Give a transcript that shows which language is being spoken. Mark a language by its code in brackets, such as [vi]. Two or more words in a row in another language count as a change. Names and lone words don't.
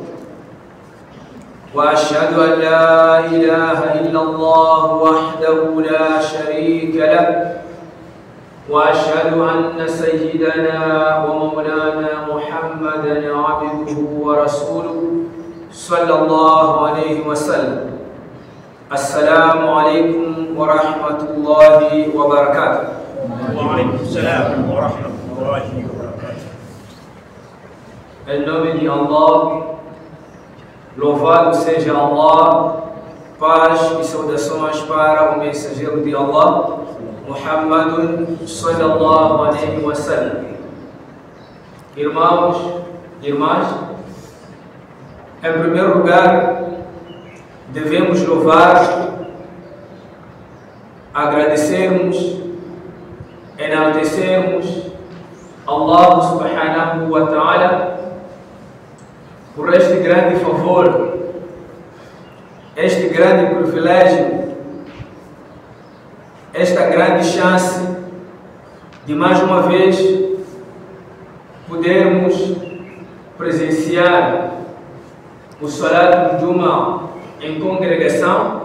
[ar] وأشهد أن لا إله إلا الله وحده لا شريك له، وأشهد أن سيدنا ومولانا محمدا عبده ورسوله صلى الله عليه وسلم. السلام عليكم ورحمة الله وبركاته. وعليكم السلام ورحمة الله وبركاته. [pt] Em nome de Allah, louvado seja Allah, paz e saudações para o mensageiro de Allah, Muhammadun [ar] صلى الله عليه وسلم. [pt] Irmãos e irmãs, em primeiro lugar, devemos louvar, agradecermos, enaltecermos Allah [ar] سبحانه وتعالى [pt] por este grande favor, este grande privilégio, esta grande chance de mais uma vez podermos presenciar o Salat do Juma em congregação.